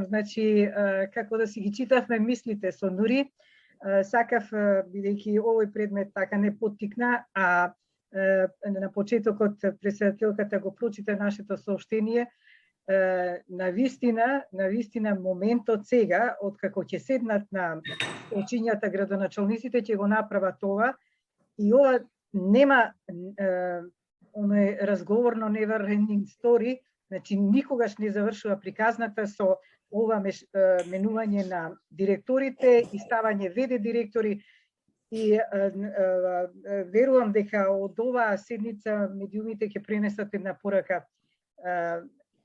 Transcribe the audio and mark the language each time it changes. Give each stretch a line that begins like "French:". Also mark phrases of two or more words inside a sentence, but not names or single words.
Macedonian: Значи, како да си ги читавме мислите со Нури, сакав, бидејќи овој предмет така не поттикна, а на почетокот председателката го прочита нашето сообщение, навистина моментот сега, откако ќе седнат на очињата градоначалниците, ќе го направат ова, и ова нема разговорно
English: never ending story.
Macedonian: Значи, никогаш не завршува приказната со ова менување на директорите и ставање ВД директори. И верувам дека од оваа седница медиумите ќе пренесат една порака.